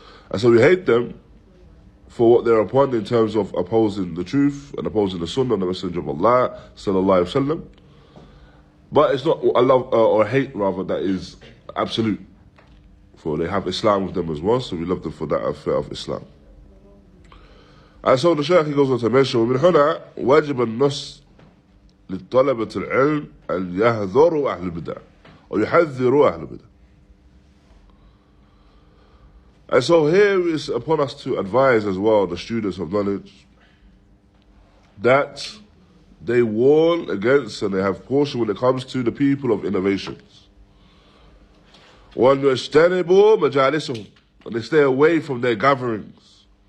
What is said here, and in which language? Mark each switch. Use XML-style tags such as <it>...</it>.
<en>And so we hate them for what they're upon in terms of opposing the truth and opposing the Sunnah and the Messenger of Allah sallallahu alaihi wasallam. But it's not a love or hate rather that is absolute, for they have Islam with them as well, so we love them for that affair of Islam. And so the Shaykh goes on to mention,</en> <ar>ومن هنا واجب النص للطلبة العلم أن يحذروا أهل البدع or يحذروا أهل البدع.</ar> <en>And so here is upon us to advise as well the students of knowledge that they warn against and they have caution when it comes to the people of innovations.</en> <ar>وأن يجتنبوا مجالسهم,</ar> <en>and they stay away from their gatherings.</en>